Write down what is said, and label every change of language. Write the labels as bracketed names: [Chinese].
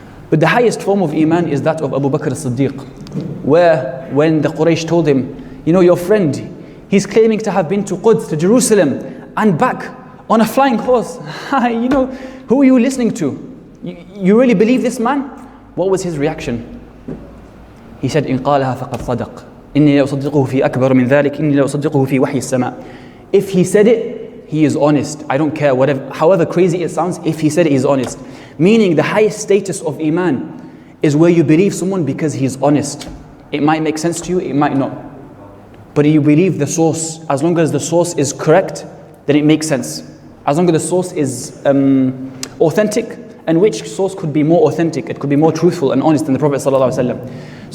[English] But the highest form of Iman is that of Abu Bakr as-Siddiq, where when the Quraysh told him, your friend, he's claiming to have been to Quds, to Jerusalem, and back on a flying horse. Who are you listening to? You really believe this man? What was his reaction? [Arabic] He said, إن قالها فقد صدق. إني لأصدقه في أكبر من ذلك. إني لأصدقه في وحي السماء. [English] If he said it, he is honest. I don't care, however crazy it sounds, if he said it, he's honest. Meaning the highest status of Iman is where you believe someone because he's honest. It might make sense to you, it might not. But you believe the source. As long as the source is correct, then it makes sense. As long as the source is authentic, and which source could be more authentic, it could be more truthful and honest than the Prophet ﷺ.